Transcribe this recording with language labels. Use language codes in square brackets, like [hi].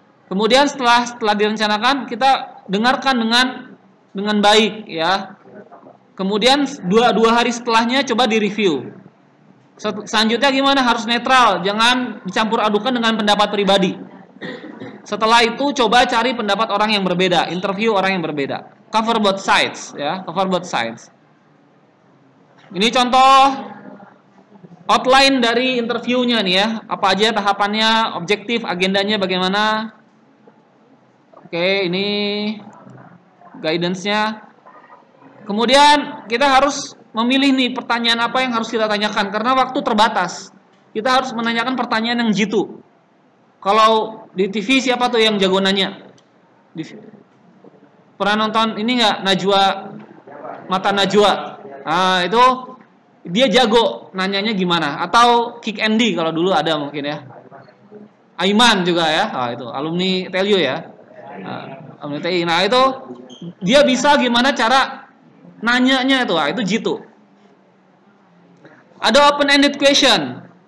[id] Kemudian setelah direncanakan, kita dengarkan dengan baik ya. Kemudian dua hari setelahnya coba direview. Selanjutnya gimana? Harus netral, jangan dicampur adukan dengan pendapat pribadi. Setelah itu coba cari pendapat orang yang berbeda, interview orang yang berbeda. [en] Cover both sides ya, cover both sides. [id] Ini contoh outline dari interviewnya nih ya. Apa aja tahapannya, objektif, agendanya bagaimana. Oke, ini guidance-nya. Kemudian kita harus memilih nih pertanyaan apa yang harus kita tanyakan karena waktu terbatas. Kita harus menanyakan pertanyaan yang jitu. Kalau di TV siapa tuh yang jago nanya? Pernah nonton ini nggak, Najwa, Mata Najwa? Nah, itu dia jago nanyanya gimana. Atau Kick Andy kalau dulu ada mungkin ya. Aiman juga ya. Itu alumni Telio ya. Alumni TI. Nah, itu dia bisa gimana cara nanyanya itu jitu. Ada open-ended question.